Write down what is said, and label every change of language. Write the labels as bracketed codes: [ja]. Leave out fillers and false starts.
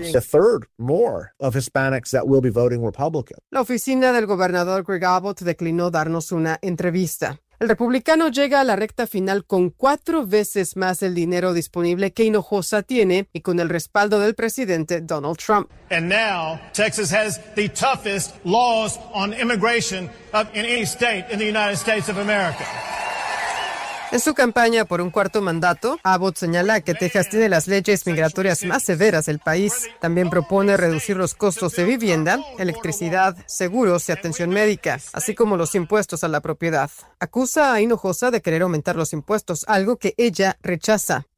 [es] La oficina del gobernador Greg Abbott declinó darnos una entrevista. El republicano llega a la recta final con 4 veces más el dinero disponible que Hinojosa tiene y con el respaldo del presidente Donald Trump. [en] And now, Texas has the toughest laws on immigration of any state in the United States of America. [es] En su campaña por un cuarto mandato, Abbott señala que Texas tiene las leyes migratorias más severas del país. También propone reducir los costos de vivienda, electricidad, seguros y atención médica, así como los impuestos a la propiedad. Acusa a Hinojosa de querer aumentar los impuestos, algo que ella rechaza.